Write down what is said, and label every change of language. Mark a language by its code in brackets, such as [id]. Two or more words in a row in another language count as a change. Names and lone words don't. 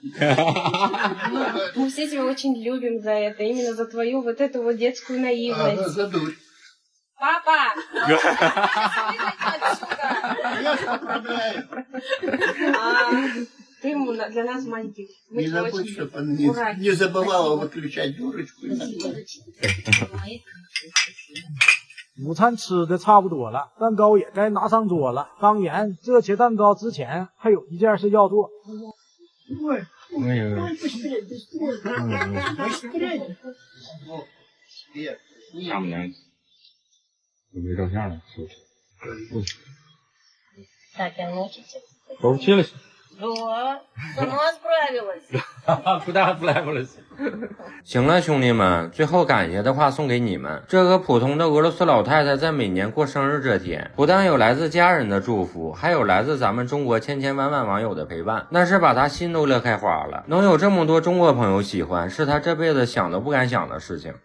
[ru] Мы все тебя очень любим за это, именно за твою вот эту вот детскую наивность. За дурь. Папа! Я поправляю. Ты для нас маленьких. Не забудь, чтобы она не забывала выключать дурочку. [zh] 午餐吃的差不多了，蛋糕也该拿上桌了。当然，这切蛋糕之前还有一件事要做。没有。丈母娘没照相了，是不是？ [ru] Так, а научите? Получилось? Да, сама справилась. Куда отправилась? [zh] 行了，兄弟们，最后感谢的话送给你们。这个普通的俄罗斯老太太在每年过生日这天，不但有来自家人的祝福，还有来自咱们中国千千万万网友的陪伴，那是把她心都乐开花了。能有这么多中国朋友喜欢，是她这辈子想都不敢想的事情。